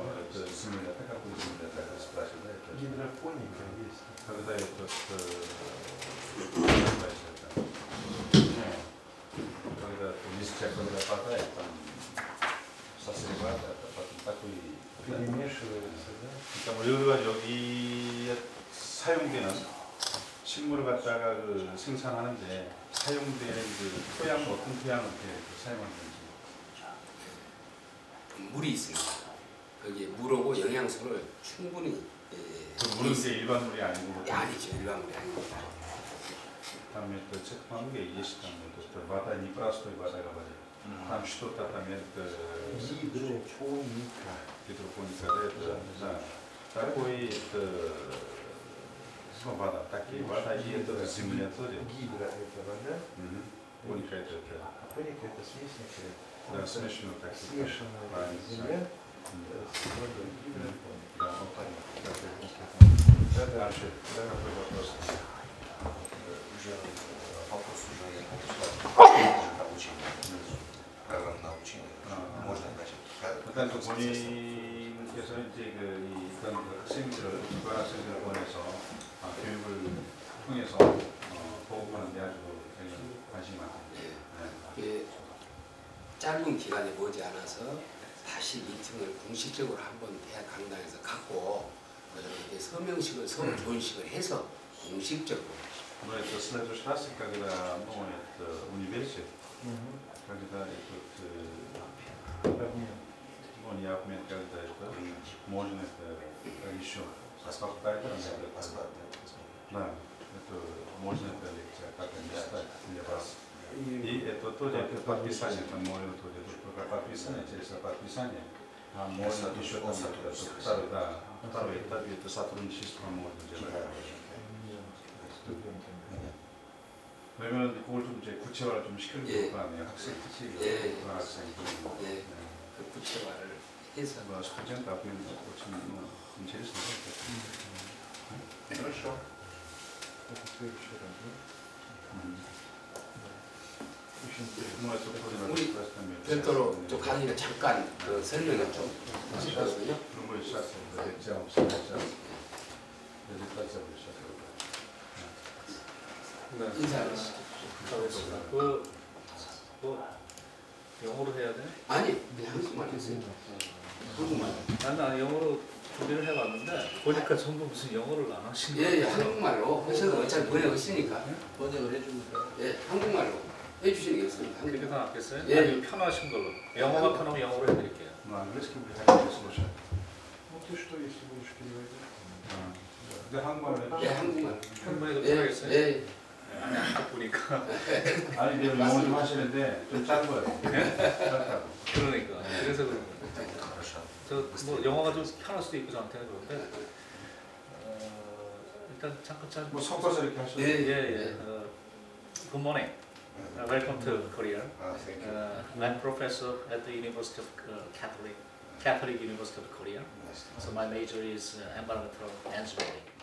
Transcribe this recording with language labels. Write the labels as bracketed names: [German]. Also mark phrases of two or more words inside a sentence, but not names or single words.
[Russian] Это земля, какой земля, так спрашивают, да? Гидропоника есть. Когда когда листья, когда падает, там сосревает, это потом такой перемешивается, да? [Korean] 그러니까 여기에 사용되는 식물을 갖다가 생산하는데 사용되는 토양 어떤 토양을 사용하는지. 물이 있습니다. 거기에 물하고 영양소를 충분히. 물은 이제 일반 물이 아니고. 아니죠, 일반 물이 아닙니다. [Russian] Там это технология есть, там это вода не простой вода говорит. Там что-то там это гидропоника. Гидропоника, да. Такой это вода, такие вода и это земля тоже. Гидро это вода. Поника это. Поника это смесь некая. Да, смешанная так. Смешанная земля с водой. Гидропоника. Да, вот так. Дальше. Какой вопрос? Уже вопрос уже я получил обучение, программное обучение, можно [Korean] 일단 본인께서 이제 이런 학생들을 학생들을 보내서 교육을 통해서 보급하는 데 아주 관심이 많습니다. 짧은 기간에 머지않아서 다시 미팅을 공식적으로 한번 대학 강당에서 갖고 이렇게 서명식을 서로 교훈식을 해서 공식적으로. [Russian] Но это следующий раз, когда это университет, когда не обмен, когда это можно это еще освобождать, да, это можно это лекция, как они читать для вас. И это тоже подписание, там можно тоже только подписание, через подписание, а можно еще там второй этап, это сотрудничество можно делать. [Korean] 그러면 그걸 좀 이제 구체화를 좀 시키는 거 아니에요? 학생 특히 학생 그 구체화를 해서 스튜던트 앞에 좀 интересно. [Russian] Хорошо. Это следующий раз, да? Очень интересно. [Korean] 우리 별도로 좀 강의는 잠깐 그 설명을 좀 하시거든요. 인사를 그 영어로 해야 돼? 아니 그냥 한국말 했어요. 한국말. 나는 영어로 준비를 해봤는데 보니까 전부 무슨 영어를 안 하신 거예요. 예, 한국말로 하셔도 어차피 번역하시니까. 번역을 해주면 돼요. 예, 한국말로 해주시는 게 있습니다. 그렇게 더 낫겠어요? 예. 아니면 편하신 걸로. 영어가 편하면 영어로 해드릴게요. [Russian] Ну ты что, если будешь переводить? [Korean] 예, 한국말. 한번에도 예, 편하겠어요? 예. 아니 안 보니까. 아니 내가 영어 좀 하시는데 좀 짧아요. 짧다고. 그러니까. 그래서 그런 거예요. 저뭐 영어가 좀 편할 수도 있고 저한테는 그런데 일단 잠깐 뭐 섞어서 이렇게 하셔도 예, 예. [English] Good morning. Welcome to Korea. Thank you. I'm professor at the University of Catholic University of Korea. Nice. So my major is environmental engineering.